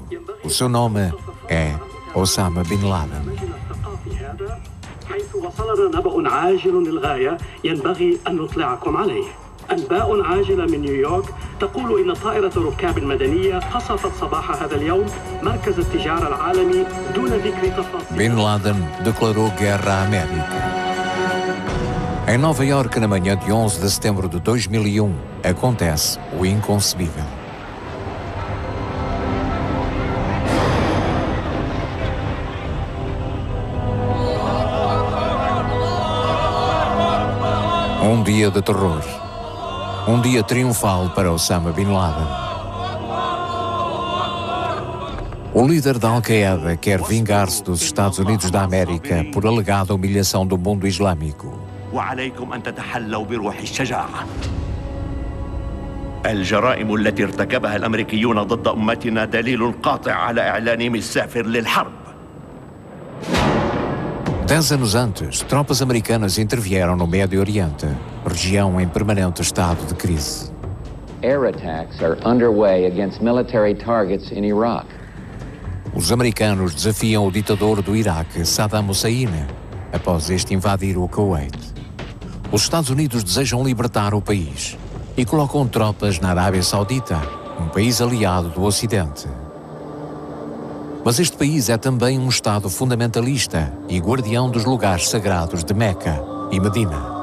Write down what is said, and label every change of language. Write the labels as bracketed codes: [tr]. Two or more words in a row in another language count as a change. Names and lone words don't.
[pt] O seu nome é Osama Bin Laden. [ar] أنباء عاجلة من نيويورك تقول إن طائرة ركاب مدنية قصفت صباح هذا اليوم مركز التجارة العالمي دون ذكر تفاصيل. [pt] Bin Laden declarou guerra à América. Em Nova Iorque, na manhã de 11 de setembro de 2001, acontece o inconcebível. Um dia de terror. Um dia triunfal para Osama Bin Laden. O líder da Al-Qaeda quer vingar-se dos Estados Unidos da América por alegada humilhação do mundo islâmico. [ar] وعليكم أن تتحلوا بروح الشجاعة. الجرائم التي ارتكبها الأمريكيون ضد أمتنا دليل قاطع على إعلانهم السافر للحرب. [pt] 10 anos antes, tropas americanas intervieram no Médio Oriente, região em permanente estado de crise. [en] Air attacks are underway against military targets in Iraq. [pt] Os americanos desafiam o ditador do Iraque, Saddam Hussein, após este invadir o Kuwait. Os Estados Unidos desejam libertar o país e colocam tropas na Arábia Saudita, um país aliado do Ocidente. Mas este país é também um Estado fundamentalista e guardião dos lugares sagrados de Meca e Medina.